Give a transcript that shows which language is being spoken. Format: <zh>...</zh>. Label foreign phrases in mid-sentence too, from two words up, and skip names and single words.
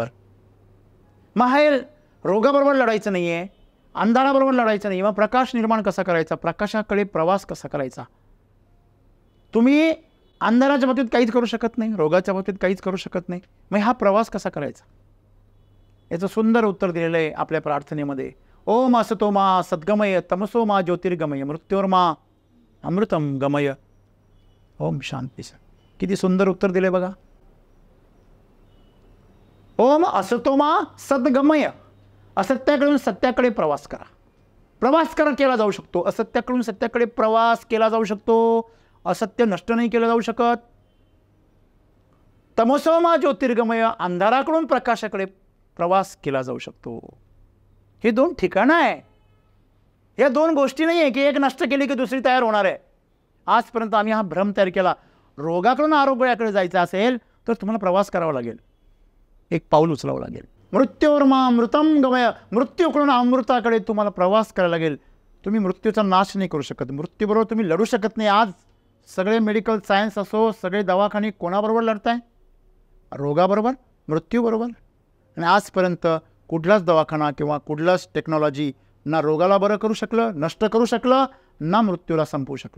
<mr>मग हे रोगाबरोबर लढायचं नाही आहे, अंधाराबरोबर लढायचं नाही. मग प्रकाश निर्माण कसा करायचा, प्रकाशाकडे प्रवास कसा करायचा? तुम्ही अंधाराच्या बाबतीत काहीच करू शकत नाही, रोगाच्या बाबतीत काहीच करू शकत नाही, मग हा प्रवास कसा करायचा? याचं सुंदर उत्तर दिलेलं आहे आपल्या प्रार्थनेमध्ये.</mr> <sa>ओम असतो मा सद्गमय, तमसो मा ज्योतिर्गमय, मृत्योर्मा अमृतम गमय, ओम शांती.</sa> <mr>किती सुंदर उत्तर दिले बघा.</mr> <sa>ओम असतो मा सद्गमय,</sa> <mr>असत्याकडून सत्याकडे प्रवास करा. प्रवास केला जाऊ शकतो, असत्याकडून सत्याकडे प्रवास केला जाऊ शकतो, असत्य नष्ट नाही केलं जाऊ शकत.</mr> <sa>तमसो मा ज्योतिर्गमय,</sa> <mr>अंधाराकडून प्रकाशाकडे प्रवास केला जाऊ शकतो. हे दोन ठिकाणं आहे, या दोन गोष्टी नाही आहे की एक नष्ट केली की दुसरी तयार होणार आहे. आजपर्यंत आम्ही हा भ्रम तयार केला. रोगाकडून आरोग्याकडे जायचं असेल तर तुम्हाला प्रवास करावा लागेल, एक पाऊल उचलावं लागेल.</mr> <sa>मृत्योर्मा अमृतम गमय,</sa> <mr>मृत्यूकडून अमृताकडे तुम्हाला प्रवास करायला लागेल. तुम्ही मृत्यूचा नाश नाही करू शकत, मृत्यूबरोबर तुम्ही लढू शकत नाही. आज सगळे</mr> <en>medical science</en> <mr>असो, सगळे दवाखाने कोणाबरोबर लढताय? रोगाबरोबर, मृत्यूबरोबर. आणि आजपर्यंत कुठलाच दवाखाना किंवा कुठलाच टेक्नॉलॉजी ना रोगाला बरं करू शकलं, नष्ट करू शकलं, ना मृत्यूला संपवू शकलं.</mr>